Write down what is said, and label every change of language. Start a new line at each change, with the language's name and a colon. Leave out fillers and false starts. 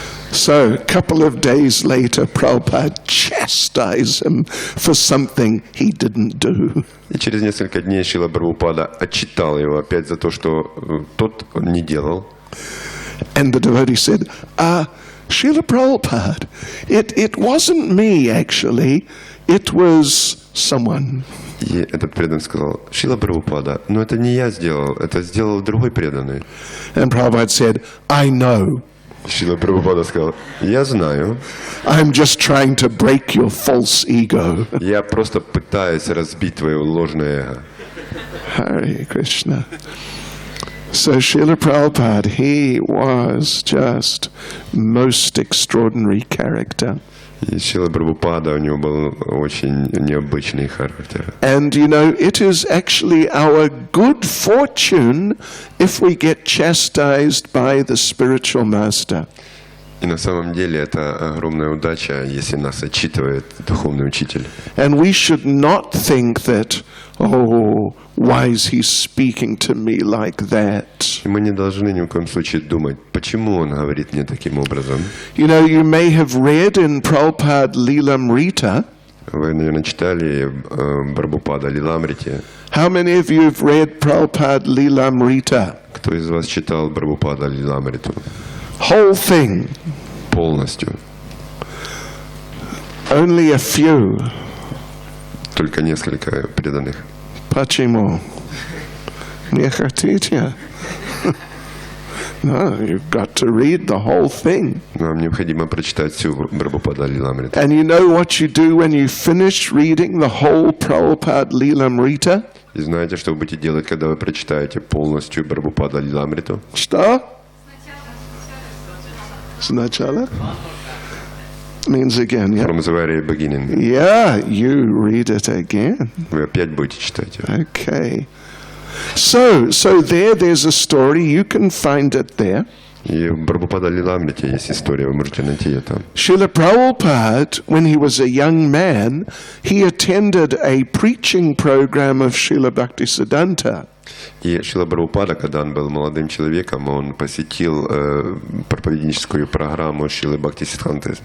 English: So, a couple of days later, Prabhupada chastised him for something he didn't do.
Russian: И через несколько дней Шрила Прабхупада отчитал его опять за то, что тот не делал.
English: And the devotee said, Srila Prabhupada, it wasn't me actually, it was someone.
Russian: И этот преданный сказал: Шрила Прабхупада, но это не я сделал, это сделал другой преданный.
English: And Prabhupada said, I know.
Russian: Шрила Прабхупада сказал: я знаю.
English: I'm just trying to break your false ego.
Russian: Я просто пытаюсь разбить твое ложное эго.
English: Hare Krishna. So Srila Prabhupada, he was just most extraordinary character.
Russian: И Шрила Прабхупада, у него был очень необычный характер.
English: And you know, it is actually our good fortune if we get chastised by the spiritual master.
Russian: И на самом деле это огромная удача, если нас отчитывает духовный учитель.
English: And we should not think that, oh, why is he speaking to me like that?
Russian: И мы не должны ни в коем случае думать, почему он говорит мне таким образом.
English: You know, you may have read in Prabhupada Lilamrita.
Russian: Вы, наверное, читали Прабхупада Лиламрите.
English: How many of you have read Prabhupada Lilamrita?
Russian: Кто из вас читал Прабхупада Лиламриту?
English: Whole thing.
Russian: Полностью.
English: Only a few.
Russian: Только несколько преданных. Почему? Не хотите?
English: No, you've got to read the whole thing.
Russian: Нам необходимо прочитать всю Прабхупада Лиламриту.
English: And you know what you do when you finish reading the whole Prabhupada Lilamrita?
Russian: И знаете, что вы будете делать, когда вы прочитаете полностью Прабхупада Лиламриту? Что? Сначала?
English: Means again, yeah? From the very beginning. Yeah, you read it again.
Russian: Вы опять будете читать.
English: Okay. So there's a story. You can find it there.
Russian: И в Прабхупада Лиламрите есть история, вы можете найти ее там.
English: Srila Prabhupada, when he was a young man, he attended a preaching program of Srila Bhaktisiddhanta.
Russian: И Шрила Прабхупада, когда он был молодым человеком, он посетил проповедническую программу Шрилы Бхактисиддханты.